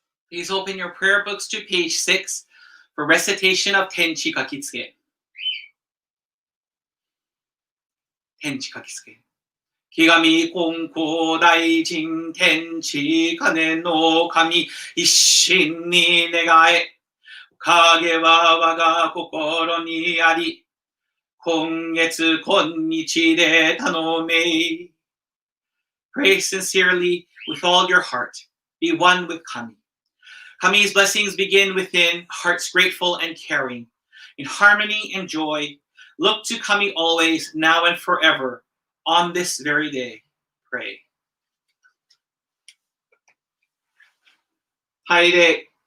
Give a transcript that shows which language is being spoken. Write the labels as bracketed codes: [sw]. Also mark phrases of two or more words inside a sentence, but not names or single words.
[en] Please open your prayer books to page 6 for recitation of Tenchi Kakitsuke. Tenchi Kakitsuke. [ja] 生神金光大神 天地金乃神 一心に願え. かげは和賀心にあり. 今月今日で頼めい. [en] Pray sincerely with all your heart. Be one with Kami. Kami's blessings begin within, hearts grateful and caring. In harmony and joy, look to Kami always, now and forever. On this very day, pray. Haide.